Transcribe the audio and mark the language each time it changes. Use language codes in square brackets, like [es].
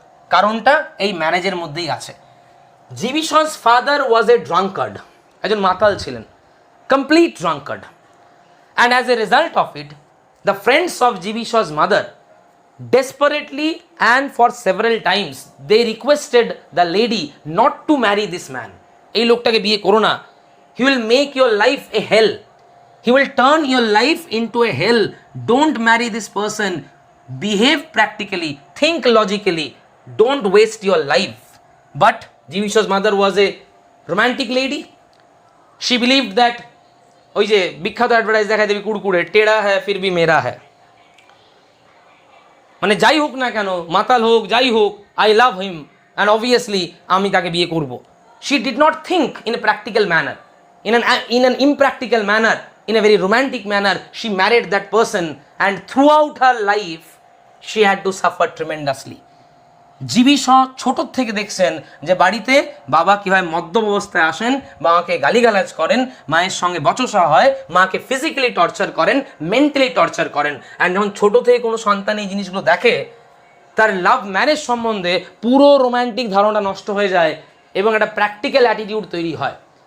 [bn] কারণটা এই ম্যারেজের মধ্যেই আছে। [en] জীবিশ্বর's father was a drunkard, [bn] একজন মাতাল ছিলেন, [en] Complete drunkard, and as a result of it the friends of জীবিশ্বর's mother desperately and for several times they requested the lady not to marry this man. [bn] এই লোকটাকে বিয়ে করো না, [en] he will make your life a hell, he will turn your life into a hell, don't marry this person, behave practically, think logically, don't waste your life. But Jibisho's mother was a romantic lady. She believed that [bn] ওই যে বিখ্যাত advertise দেখায় দেবী কুড়কুড়ে, [hi] টেড়া হ্যায় ফির V মেরা হ্যায়, [bn] মানে যাই হোক না কেন, মাতাল হোক যাই হোক, [en] I love him and obviously [bn] আমি তাকে বিয়ে করব। [en] She did not think in a practical manner, in an impractical manner, in a very romantic manner, she married that person and throughout her life she had to suffer tremendously. [bn] GB শ ছোটোর থেকে দেখছেন যে বাড়িতে বাবা কীভাবে মদ্যপ অবস্থায় আসেন, মাকে গালিগালাজ করেন, মায়ের সঙ্গে বচসা হয়, মাকে ফিজিক্যালি টর্চার করেন, মেন্টালি টর্চার করেন। অ্যান্ড যখন ছোটো থেকে কোনো সন্তান এই জিনিসগুলো দেখে, তার লাভ ম্যারেজ সম্বন্ধে পুরো রোম্যান্টিক ধারণা নষ্ট হয়ে যায় এবং একটা প্র্যাকটিক্যাল অ্যাটিটিউড তৈরি হয়।